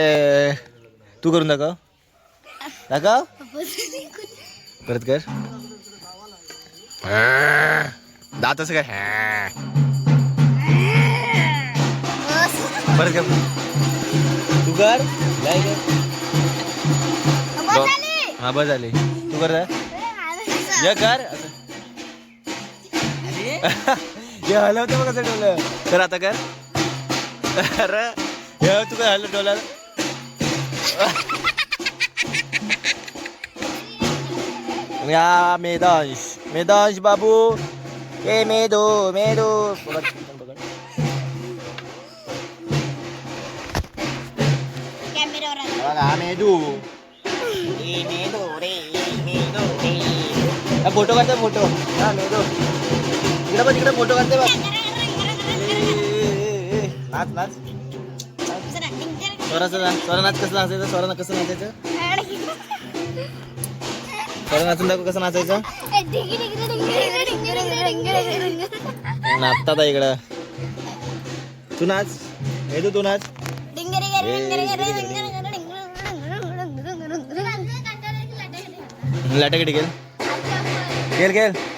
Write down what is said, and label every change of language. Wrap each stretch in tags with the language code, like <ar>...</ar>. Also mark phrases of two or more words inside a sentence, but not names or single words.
<mr>तू करून दाखव, दाखव परत कर. दात असं काय परत कर. तू कर, काय कर. हा बस झाली. तू कर ये कर. हे हलवतं बघ कसं डोलं. तर आता कर. अरे हे तू काय हलव डोला. या मेदांश, मेदांश बाबू. ए मेदो मेदो. बघा मेदू. ए मेदो रे, मेदो रे. फोटो काढते फोटो. हा मेदो. इकडे बघ, इकडे फोटो काढते बघ. नाच नाच. स्वराचं स्वरा नाच कसं नाचायचं. स्वरा कसं नाचायचं. स्वरा नाचून दाखव कसं नाचायचं. नाचतात इकडं. तू नाच मेदू, तू नाच. लाटाकडे गेल गेल गेल.</mr>